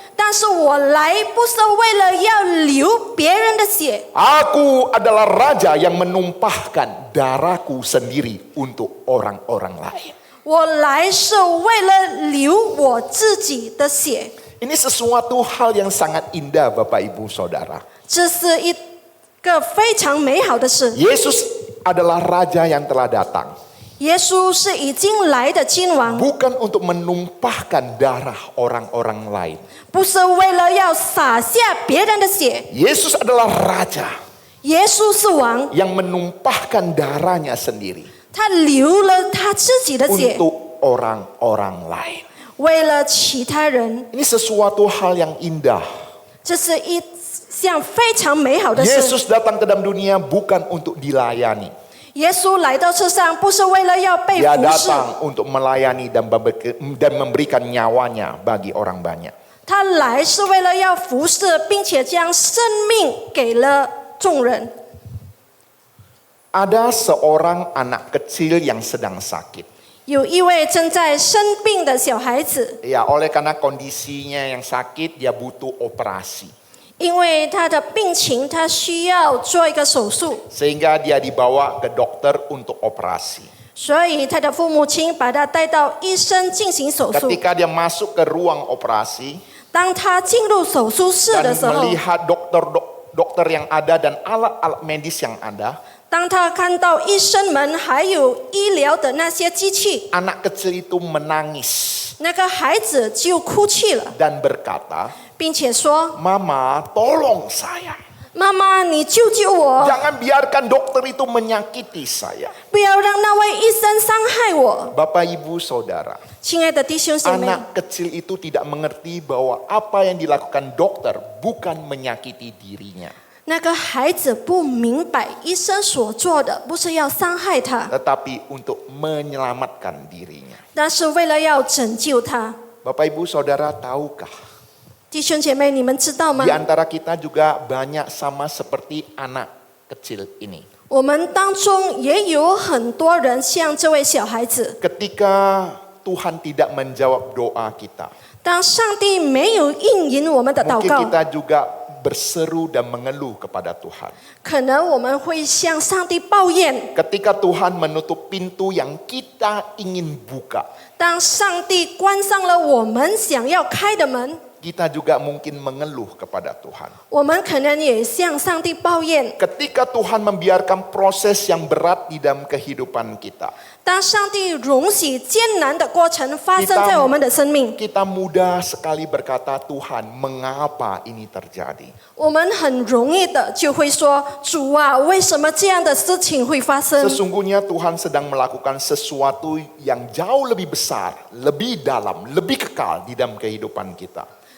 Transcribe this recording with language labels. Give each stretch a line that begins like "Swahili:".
Chinese: 但是我来不是为了要流别人的血，
Indonesian: Aku adalah raja yang menumpahkan darahku sendiri untuk orang-orang lain.
Chinese: 我来是为了流我自己的血。
Indonesian: Ini sesuatu hal yang sangat indah Bapak Ibu Saudara.
Chinese: 这是一个非常美好的事。
Indonesian: Yesus adalah raja yang telah datang.
Chinese: 耶稣是已经来的君王，
Indonesian: bukan untuk menumpahkan darah orang-orang lain.
Chinese: 不是为了要洒下别人的血。
Indonesian: Yesus adalah raja
Chinese: 耶稣是王，
Indonesian: yang menumpahkan darahnya sendiri
Chinese: 他流了他自己的血，
Indonesian: untuk orang-orang lain.
Chinese: 为了其他人。
Indonesian: Ini sesuatu hal yang indah.
Chinese: 这是一项非常美好的事。
Indonesian: Yesus datang ke dalam dunia bukan untuk dilayani.
Chinese: 耶稣来到世上，不是为了要被
Indonesian: Dia
Chinese: 服侍，
Indonesian: datang untuk melayani dan memberikan nyawanya bagi orang banyak.
Chinese: 他来是为了要服侍，并且将生命给了众人。
Indonesian: Ada seorang anak kecil yang sedang sakit.
Chinese: 有一位正在生病的小孩子，
Indonesian: Ya, oleh karena kondisinya yang sakit, dia butuh operasi.
Chinese: 因为他的病情，他需要做一个手术，
Indonesian: Sehingga dia dibawa ke dokter untuk operasi.
Chinese: 所以他的父母亲把他带到医生进行手术。
Indonesian: Ketika dia masuk ke ruang operasi
Chinese: 当他进入手术室的
Indonesian: dan
Chinese: 时候，
Indonesian: melihat dokter yang ada dan alat-alat medis yang ada,
Chinese: 当他看到医生们还有医疗的那些机器，
Indonesian: anak kecil itu menangis
Chinese: 那个孩子就哭泣了，
Indonesian: dan berkata,
Chinese: 并且说
Indonesian: "Mama, tolong saya.
Chinese: 妈妈，你救救我，
Indonesian: Jangan biarkan dokter itu menyakiti saya."
Chinese: 不要让那位医生伤害我。
Indonesian: Bapak, Ibu, Saudara,
Chinese: 亲爱的弟兄姐妹，
Indonesian: anak kecil itu tidak mengerti bahwa apa yang dilakukan dokter bukan menyakiti dirinya,
Chinese: 那个孩子不明白医生所做的不是要伤害他，
Indonesian: tetapi untuk menyelamatkan dirinya.
Chinese: 但是为了要拯救他。
Indonesian: Bapak, Ibu, Saudara, tahukah
Chinese: 弟兄姐妹，你们知道吗
Indonesian: di？ antara kita juga banyak sama seperti anak kecil ini.
Chinese: 我们当中也有很多人像这位小孩子，
Indonesian: Ketika Tuhan tidak menjawab doa kita,
Chinese: 当上帝没有应允我们的祷
Indonesian: mungkin
Chinese: 告，
Indonesian: kita juga berseru dan mengeluh kepada Tuhan.
Chinese: 可能我们会向上帝抱怨。
Indonesian: Ketika Tuhan menutup pintu yang kita ingin buka,
Chinese: 当上帝关上了我们想要开的门，
Indonesian: kita juga mungkin mengeluh kepada Tuhan.
Chinese: 我们可能也向上帝抱怨。
Indonesian: Ketika Tuhan membiarkan proses yang berat di dalam kehidupan kita,
Chinese: 当上帝容许艰难的过程发生在我们的生命，
Indonesian: kita mudah sekali berkata, "Tuhan, mengapa ini terjadi?"
Chinese: 我们很容易的就会说：“主啊，为什么这样的事情会发生？”
Indonesian: Sesungguhnya Tuhan sedang melakukan sesuatu yang jauh lebih besar, lebih dalam, lebih kekal di dalam kehidupan kita.